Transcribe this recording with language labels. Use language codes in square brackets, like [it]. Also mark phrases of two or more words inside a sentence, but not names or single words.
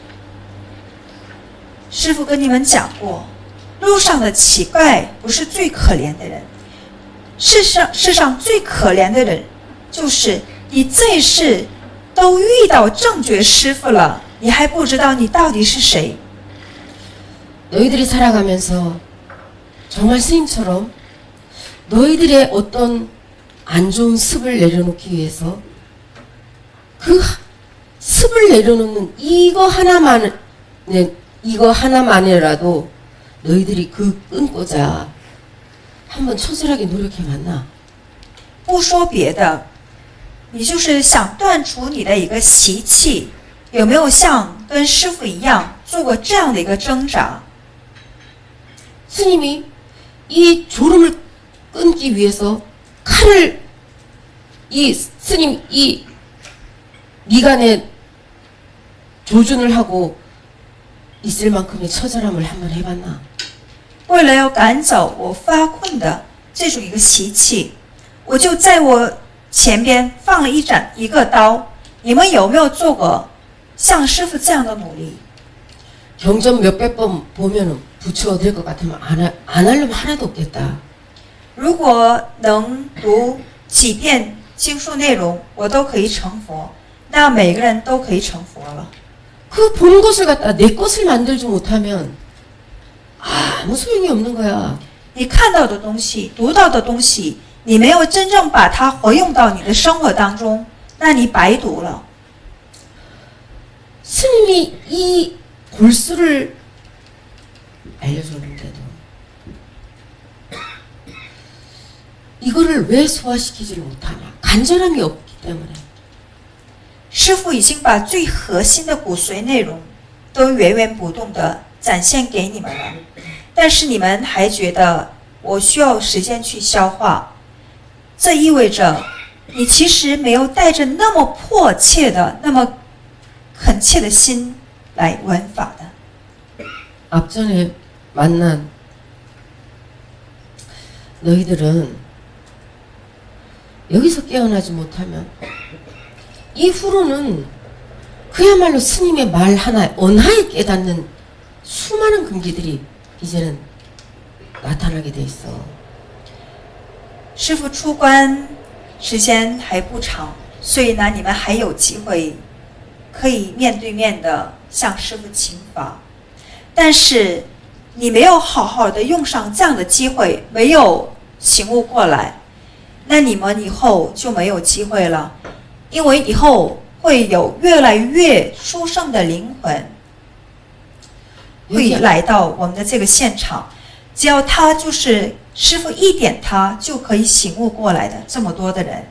[zh] 师父跟你们讲过，路上的乞丐不是最可怜的人，世上最可怜的人，就是你这一世都遇到正觉师父了，你还不知道你到底是谁。 [ko] 너희들이 살아가면서 정말 스님처럼 너희들의 어떤 안 좋은 습을 내려놓기 위해서 그 습을 내려놓는 이거 하나만이라도 너희들이 그 끊고자 한번 처절하게 노력해봤나? [zh] 不说别的，你就是想断除你的一个习气，有没有像跟师父一样做过这样的一个挣扎？ [ko] 스님이 이 졸음을 끊기 위해서 칼을 스님 이 미간에 조준을 하고 있을 만큼의 처절함을 한번 해봤나? [zh] 为了要赶走我发困的这种一个习气，我就在我前边放了一个刀。你们有没有做过像师父这样的努力？ [ko] 경전 몇백 번 보면은 부처가 될 것 같으면 안 하려면 하나도 없겠다. [zh] 如果能读几遍经书内容，我都可以成佛，那每个人都可以成佛了。 [ko] 그 본 것을 갖다 내 것을 만들지 못하면 아무 소용이 없는 거야. [zh] 你看到的东西，读到的东西，你没有真正把它活用到你的生活当中，那你白读了。 [ko] 스님이 이 골수를 알려줬는데도 이거를 왜 소화시키지를 못하냐? 간절함이 없기 때문에. [zh] 师父已经把最核心的骨髓内容都源源不断的展现给你们了，但是你们还觉得我需要时间去消化，这意味着你其实没有带着那么迫切的、那么恳切的心来闻法的。 [ko] 앞전에 만난 너희들은 여기서 깨어나지 못하면 이후로는 그야말로 스님의 말 하나 언하에 깨닫는 수많은 금기들이 이제는 나타나게 돼 있어. [zh] 师父出关时间还不长，所以呢，你们还有机会可以面对面的向师父请法。但是你没有好好的用上这样的机会，没有醒悟过来，那你们以后就没有机会了，因为以后会有越来越殊胜的灵魂会来到我们的这个现场，只要他就是师父一点他就可以醒悟过来的这么多的人。